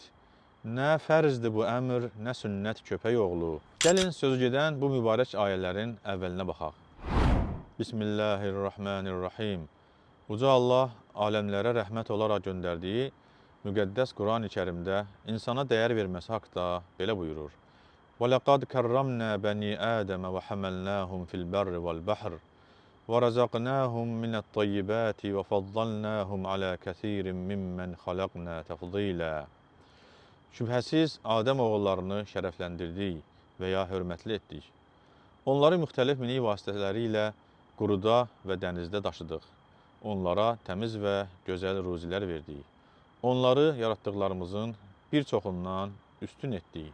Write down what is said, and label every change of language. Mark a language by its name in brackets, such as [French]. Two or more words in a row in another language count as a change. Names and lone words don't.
[Azerbaijani] Nə fərzdir bu əmr, nə sünnət köpək oğlu. Gəlin sözü gedən bu mübarək ayələrin əvvəlinə baxaq. Bismillahirrahmanirrahim. Uca Allah aləmlərə rəhmət olaraq göndərdiyi müqəddəs Quran-ı Kərimdə insana dəyər verməsi haqda belə buyurur. [Arabic] وَلَقَدْ كَرَّمْنَا بَنِي آدَمَ وَحَمَلْنَاهُمْ فِي الْبَرِّ وَالْبَحْرِ وَرَزَقْنَاهُمْ مِنَ الطَّيِّبَاتِ وَفَضَّلْنَاهُمْ عَلَى كَثِيرٍ مِّمَّنْ خَلَقْنَا تَفْضِيلًا. [Azerbaijani] Şübhəsiz Adəm oğullarını şərəfləndirdik və ya hörmətli etdik. Onları müxtəlif minik vasitələri ilə quruda və dənizdə daşıdıq. Onlara təmiz və gözəl ruzilər verdik. Onları yaratdıqlarımızın bir çoxundan üstün etdik.